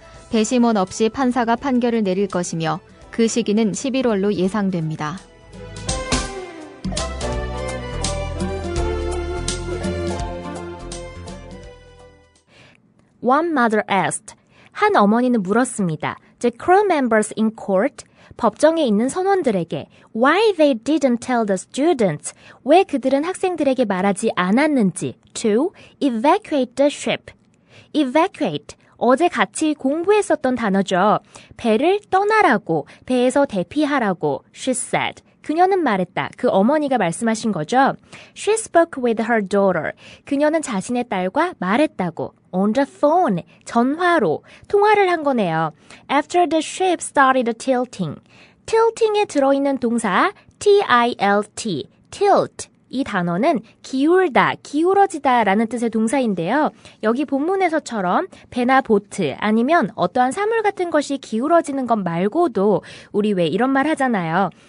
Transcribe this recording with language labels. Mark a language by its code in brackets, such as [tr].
[ko] 배심원 없이 판사가 판결을 내릴 것이며 그 시기는 11월로 예상됩니다. [en] One mother asked. [ko] 한 어머니는 물었습니다. [en] The crew members in court, [ko] 법정에 있는 선원들에게 [en] why they didn't tell the students, [ko] 왜 그들은 학생들에게 말하지 않았는지 [en] to evacuate the ship. [ko] evacuate, 어제 같이 공부했었던 단어죠. 배를 떠나라고, 배에서 대피하라고, [en] she said. [ko] 그녀는 말했다. 그 어머니가 말씀하신 거죠. [en] She spoke with her daughter. [ko] 그녀는 자신의 딸과 말했다고. [en] On the phone, [ko] 전화로 통화를 한 거네요. [en] After the ship started tilting. [ko] tilting에 들어있는 동사 T-I-L-T, tilt. 이 단어는 기울다, 기울어지다 라는 뜻의 동사인데요. 여기 본문에서처럼 배나 보트 아니면 어떠한 사물 같은 것이 기울어지는 것 말고도 우리 왜 이런 말 하잖아요.